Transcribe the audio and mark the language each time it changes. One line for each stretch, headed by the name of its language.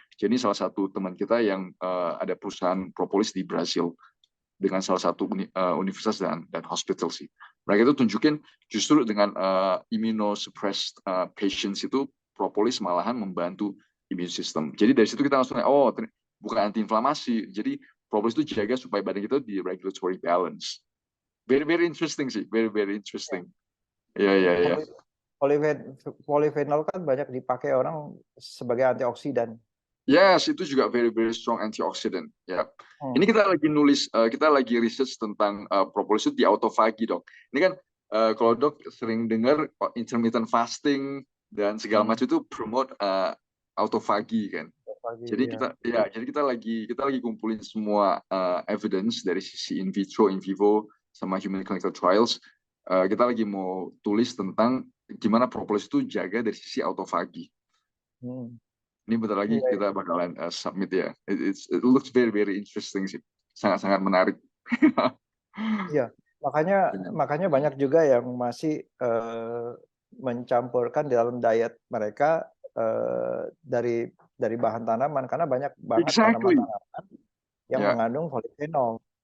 Indonesian: Jadi salah satu teman kita yang ada perusahaan propolis di Brazil dengan salah satu universitas dan hospital sih. Mereka itu tunjukin justru dengan immunosuppressed patients itu propolis malahan membantu immune system. Jadi dari situ kita langsung bukan antiinflamasi. Jadi propolis itu jaga supaya badan kita di regulatory balance.
English: Very interesting sih, very interesting.
Indonesian: Ya. Polyphenol kan banyak dipakai orang sebagai antioksidan. Yes, itu juga
English: very strong antioxidant.
Indonesian: Ya. Ini kita lagi nulis, kita lagi research tentang propolis itu di autofagi, dok. Ini kan kalau dok sering dengar intermittent fasting dan segala macam itu promote autofagi kan. Jadi kita lagi kumpulin semua evidence dari sisi in vitro, in vivo, sama human clinical trials. Kita lagi mau tulis tentang gimana propolis itu jaga dari sisi autofagi. Ini bentar lagi kita bakalan submit ya.
English: It looks very interesting sih.
Indonesian: Sangat menarik. Iya, makanya banyak juga yang masih mencampurkan di dalam diet mereka dari bahan tanaman, karena banyak banget tanaman-tanaman yang mengandung polyphenol.